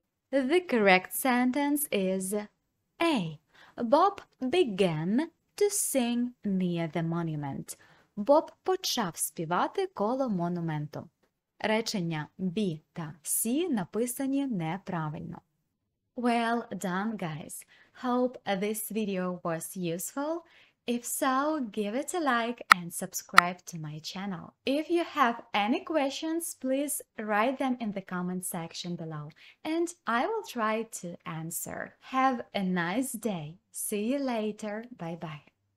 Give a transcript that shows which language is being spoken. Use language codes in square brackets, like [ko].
[en] The correct sentence is A. Bob began to sing near the monument. [uk] Боб почав співати коло монументу. Речення B та C написані неправильно. [en] Well done, guys! Hope this video was useful. If so, give it a like and subscribe to my channel. If you have any questions, please write them in the comment section below and I will try to answer. Have a nice day. See you later. Bye bye.